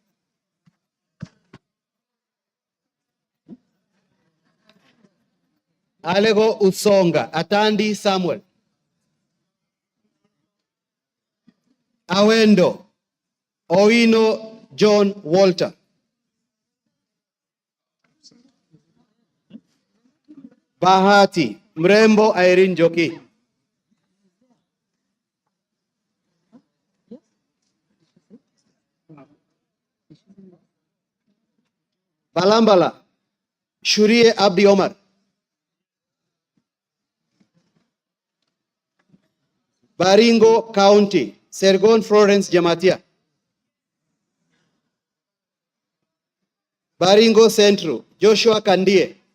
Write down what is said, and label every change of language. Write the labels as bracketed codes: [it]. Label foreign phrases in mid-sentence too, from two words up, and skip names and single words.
[en] Alego Usonga, Atandi Samuel. Awendo, Owino John Walter. Bahati, Mrembo Irene Joki. Balambala, Shurie Abdi Omar. Baringo County, Sergon Florence Jamatia. Baringo Central, Joshua Kandie.